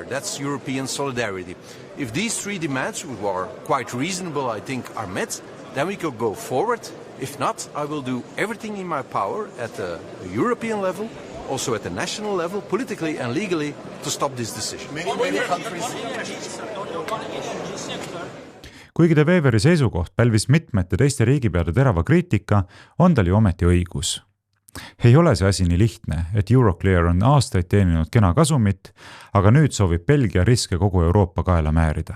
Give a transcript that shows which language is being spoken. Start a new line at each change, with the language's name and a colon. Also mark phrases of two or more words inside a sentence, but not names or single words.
English: That's European solidarity. If these 3 demands, which are quite reasonable, I think, are met, then we could go forward. If not, I will do everything in my power at the European level, also at the national level, politically and legally, to stop this decision. Many countries...
Estonian: Kuigi De Weveri seisukoht pälvis mitmete teiste riigipeade terava kriitika, on tal ju ometi õigus. Ei ole see asi nii lihtne, et Euroclear on aastaid teeninud kena kasumit, aga nüüd soovib Belgia riske kogu Euroopa kaela määrida.